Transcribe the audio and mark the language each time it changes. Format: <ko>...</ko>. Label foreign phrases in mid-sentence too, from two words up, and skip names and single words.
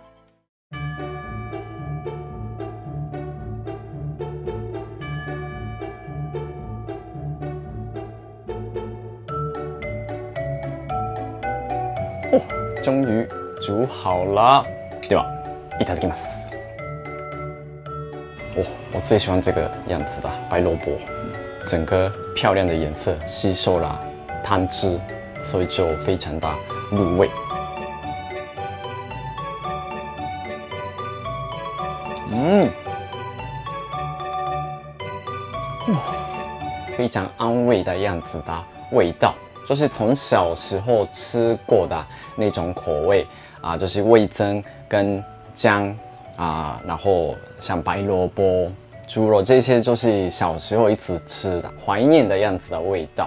<zh>终于煮好了。</zh> <ja>では、いただきます。</ja> <zh>我最喜欢这个样子的白萝卜，整个漂亮的颜色吸收了汤汁。所以就非常的入味。非常安慰的样子的味道，就是从小时候吃过的那种口味就是味噌跟姜然后像白萝卜、猪肉这些，就是小时候一直吃的，怀念的样子的味道。</zh>